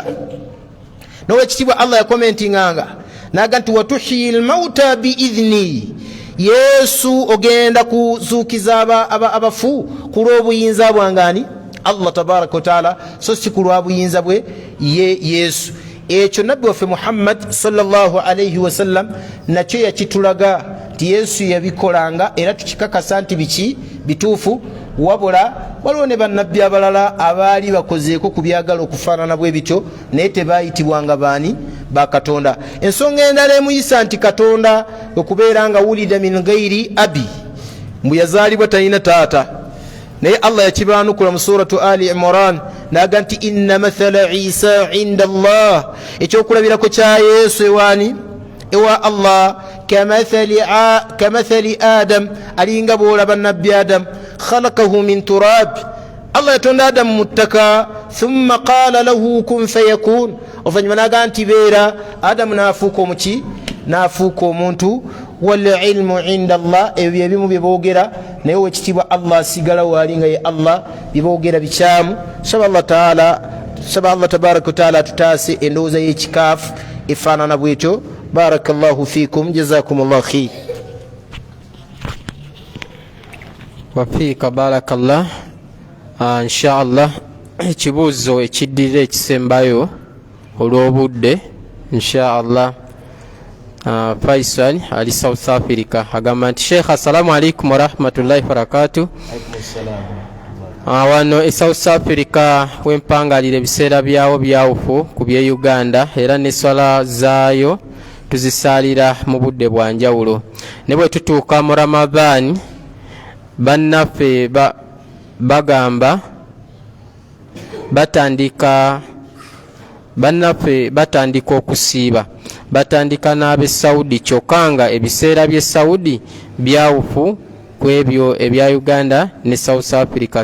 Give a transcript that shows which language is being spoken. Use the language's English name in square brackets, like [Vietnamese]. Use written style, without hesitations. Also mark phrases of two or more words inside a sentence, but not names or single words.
[Ganda] N'owekitiibwa Allah yakomentinganga n'aga nti [Arabic] وتحيي الموتى بإذني, [Ganda] Yesu ogenda kuzuukiza abafu ku lw'obuyinza bwangani Allah [Arabic] تبارك وتعالى, [Ganda] so si ku lwa buyinza bwe ye Yesu. Ekyo nabbi waffe Muhammad [Arabic] صلى الله عليه وسلم [Ganda] nakyo yakitulaga ti Yesu yabikolanga era tukikakasa nti biki bituufu wabula waliwo ne bannabbi abalala abaali bakozeeko ku byagala okufaanana bwe bityo naye tebaayitibwanga baani ba Katonda. Ensonga endala emuyisa nti Katonda okubeera nga [Arabic] ولد من غير أب, [Ganda] mbu yazaalibwa talina taata, naye Allah yakibaanukula mu suratu Ali Imran naga nti [Arabic] إن مثل عيسى عند الله, [Ganda] ekyokulabirako kya Yesu ewaani ewa Allah [Arabic] كمثل آدم, [Ganda] alinga bwolaba nabbi Adam [Arabic] خلقه من تراب, [Ganda] Allah yatonda Adamu mu ttaka [Arabic] ثم قال له كن فيكون, [Ganda] oluvannyuma naga nti beera, Adamu naafuuka omuki naafuuka omuntu. [Arabic] والعلم عند الله, [Ganda] ebyo ebimu byeboogera naye wekitiibwa Allah asigala waali nga ye Allah byeboogera bikyamu. saba Allah [Arabic] تبارك وتعالى [Ganda] atutaase endowooza y'ekikaafu efaanana bwetyo. [Arabic] بارك الله فيكم جزاكم الله خير. وفيك بارك الله. [Ganda] Inshallah ekibuuzo ekiddirira ekisembayo olw'obudde inshallah. Faisal ali South Africa agamba nti Sheikh [Arabic] السلام عليكم ورحمة الله وبركاته. [Ganda] Wano e South Africa wempangalira ebiseera byawo byawufu ku bye Uganda era ne swala zaayo tuzisaalira mu budde bwa njawulo. Ne bwe tutuuka mu Ramadhan bannaffe bagamba batandika okusiiba, batandika n'ab'e Saudi kyokka nga ebiseera by'e Saudi byawufu ku ebyo ebya Uganda ne South Africa.